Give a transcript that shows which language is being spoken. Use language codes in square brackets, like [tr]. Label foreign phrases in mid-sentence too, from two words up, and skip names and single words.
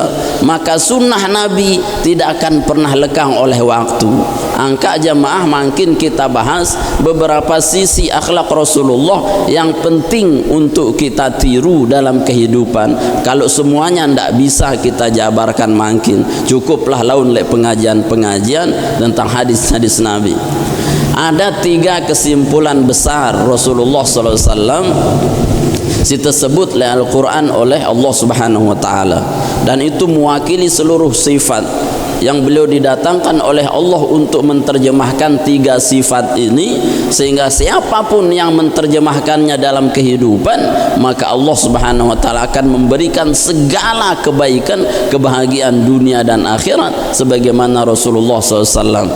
[id] Maka sunnah Nabi tidak akan pernah lekang oleh waktu. Angka jamaah makin kita bahas beberapa sisi akhlak Rasulullah yang penting untuk kita tiru dalam kehidupan. Kalau semuanya tidak bisa kita jabarkan makin, cukuplah laun le pengajian-pengajian tentang hadis-hadis Nabi. Ada 3 kesimpulan besar Rasulullah SAW disebut oleh Al-Quran oleh [ar] الله سبحانه وتعالى, [id] dan itu mewakili seluruh sifat yang beliau didatangkan oleh Allah untuk menerjemahkan 3 sifat ini, sehingga siapapun yang menerjemahkannya dalam kehidupan, maka Allah Subhanahu wa Ta'ala akan memberikan segala kebaikan, kebahagiaan dunia dan akhirat sebagaimana Rasulullah SAW.